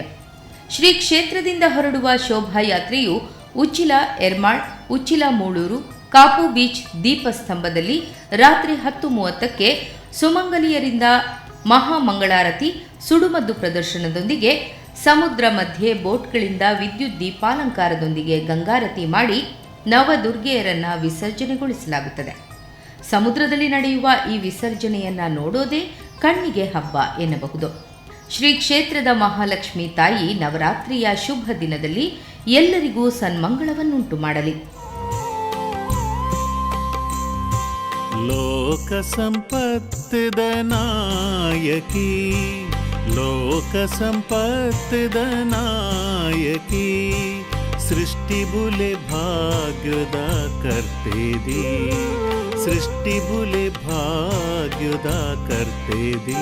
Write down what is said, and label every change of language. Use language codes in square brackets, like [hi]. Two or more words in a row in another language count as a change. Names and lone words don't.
[kn] ಶ್ರೀ ಕ್ಷೇತ್ರದಿಂದ ಹೊರಡುವ ಶೋಭಾಯಾತ್ರೆಯು ಉಚ್ಚಿಲ ಎರ್ಮಾಳ್, ಉಚ್ಚಿಲ ಮೂಳೂರು, ಕಾಪು ಬೀಚ್ ದೀಪಸ್ತಂಭದಲ್ಲಿ ರಾತ್ರಿ 10:30ಕ್ಕೆ ಸುಮಂಗಲಿಯರಿಂದ ಮಹಾಮಂಗಳಾರತಿ, ಸುಡುಮದ್ದು ಪ್ರದರ್ಶನದೊಂದಿಗೆ ಸಮುದ್ರ ಮಧ್ಯೆ ಬೋಟ್ಗಳಿಂದ ವಿದ್ಯುತ್ ದೀಪಾಲಂಕಾರದೊಂದಿಗೆ ಗಂಗಾರತಿ ಮಾಡಿ ನವದುರ್ಗೆಯರನ್ನ ವಿಸರ್ಜನೆಗೊಳಿಸಲಾಗುತ್ತದೆ. ಸಮುದ್ರದಲ್ಲಿ ನಡೆಯುವ ಈ ವಿಸರ್ಜನೆಯನ್ನ ನೋಡೋದೇ ಕಣ್ಣಿಗೆ ಹಬ್ಬ ಎನ್ನಬಹುದು. ಶ್ರೀ ಕ್ಷೇತ್ರದ ಮಹಾಲಕ್ಷ್ಮಿ ತಾಯಿ ನವರಾತ್ರಿಯ ಶುಭ ದಿನದಲ್ಲಿ ಎಲ್ಲರಿಗೂ ಸನ್ಮಂಗಳವನ್ನುಂಟು ಮಾಡಲಿ. [tcy] ಲೋಕ ಸಂಪತ್ತಿದ ನಾಯಕಿ, ಲೋಕ ಸಂಪತ್ತಿದ ನಾಯಕಿ, ಸೃಷ್ಟಿ ಬುಲೆ ಭಾಗ್ಯದ ಕರ್ತೇದಿ, ಸೃಷ್ಟಿ ಬುಲೆ ಭಾಗ್ಯದ ಕರ್ತೇದಿ.